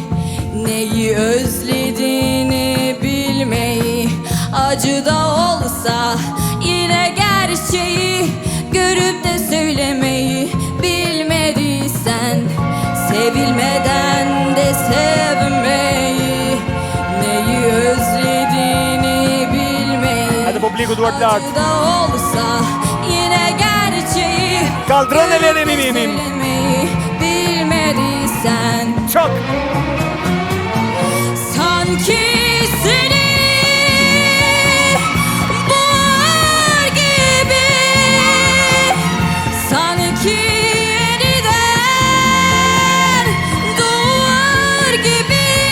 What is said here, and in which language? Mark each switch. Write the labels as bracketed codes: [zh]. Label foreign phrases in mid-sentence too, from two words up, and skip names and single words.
[tr] neyi özlediğini bilmeyi, acı da olsa yine gerçeği görüp de söylemeyi bilmediysen. Sevilmeden de sevmeyi, neyi özlediğini bilmeyi, [sq] Hadi publiku duart lart. [tr] acı da olsa yine gerçeği Kaldırın ellerini mimim. söylemeyi bilmediysen. Çok. Sanki seni boğar gibi, sanki yeniden doğar gibi,